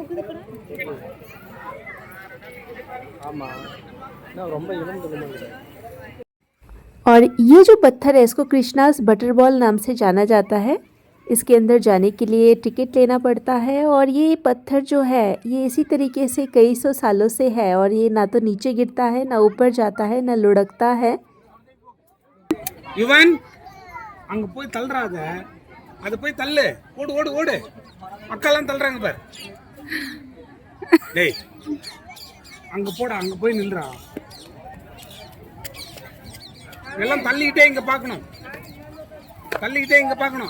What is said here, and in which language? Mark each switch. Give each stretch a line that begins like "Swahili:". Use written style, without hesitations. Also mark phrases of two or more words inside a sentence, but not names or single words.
Hindi: और ये जो पत्थर है इसको कृष्णास बटरबॉल नाम से जाना जाता है। इसके अंदर जाने के लिए टिकट लेना पड़ता है और ये पत्थर जो है ये इसी तरीके से कई सौ सालों से है और ये ना तो नीचे गिरता है, ना ऊपर जाता है, ना लुढ़कता है।
Tamil: யுவன் அங்க போய் தள்ளுறாத, அது போய் தள்ளு, ஓடு ஓடு ஓடு, அக்காலாம் தள்ளுறாங்க பார். டேய் அங்க போடா, அங்க போய் நில்றா. எல்லாம் தள்ளிக்கிட்டே இங்க பார்க்கணும், தள்ளிக்கிட்டே இங்க பார்க்கணும்.